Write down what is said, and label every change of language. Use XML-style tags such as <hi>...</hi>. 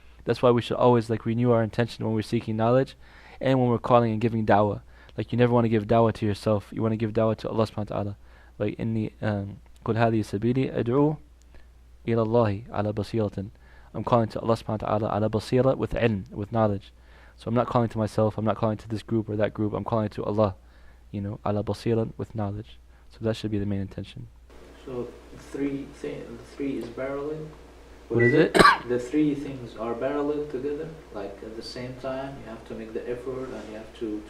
<en>That's why we should always renew our intention when we're seeking knowledge and when we're calling and giving da'wah. Like, you never want to give da'wah to yourself, you want to give da'wah to Allah subhanahu wa ta'ala. Like</en> <ar>inni قُلْ هَذِهِ سَبِيلِي أَدْعُو إِلَى اللَّهِ عَلَى بَصِيرَةٍ.</ar> <en>I'm calling to Allah subhanahu wa ta'ala ala basira, with ilm, with knowledge. So I'm not calling to myself, I'm not calling to this group or that group, I'm calling to Allah, ala basira, with knowledge. So that should be the main intention. So the three is parallel? What is it? The 3 things are parallel together, like at the same time, you have to make the effort and you have to</en>